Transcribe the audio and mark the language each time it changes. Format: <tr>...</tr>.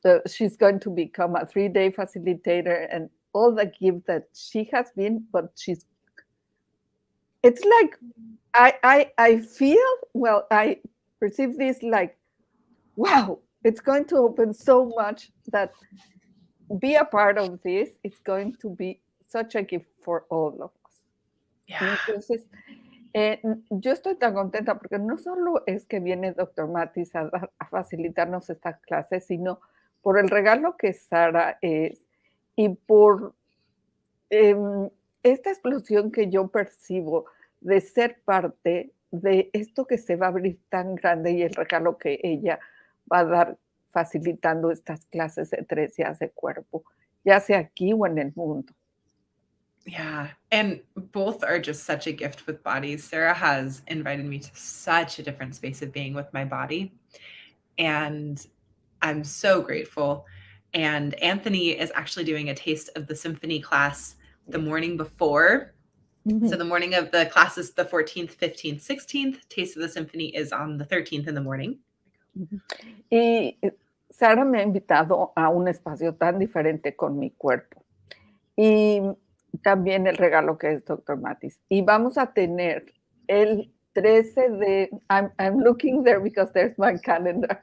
<en>She's going to become a 3-day facilitator and all the gift that she has been, but it's like, I feel, well, I perceive this like, wow, it's going to open so much that be a part of this. It's going to be such a gift for all of us. Yeah.</en> <es>Entonces, yo estoy tan contenta porque no solo es que viene Dr. Matis a facilitarnos esta clase, sino por el regalo que Sara es y por esta explosión que yo percibo de ser parte de esto que se va a abrir tan grande y el regalo que ella va a dar facilitando estas clases de 3 días de cuerpo, ya sea aquí o en el mundo.</es> <en>Yeah. And both are just such a gift with bodies. Sarah has invited me to such a different space of being with my body. And I'm so grateful. And Anthony is actually doing a taste of the symphony class the morning before. So the morning of the class is the 14th, 15th, 16th. Taste of the Symphony is on the 13th in the morning.</en> <es>Y Sara me ha invitado a un espacio tan diferente con mi cuerpo. Y también el regalo que es Dr. Matis. Y vamos a tener el 13 de,</es> <en>I'm looking there because there's my calendar.</en>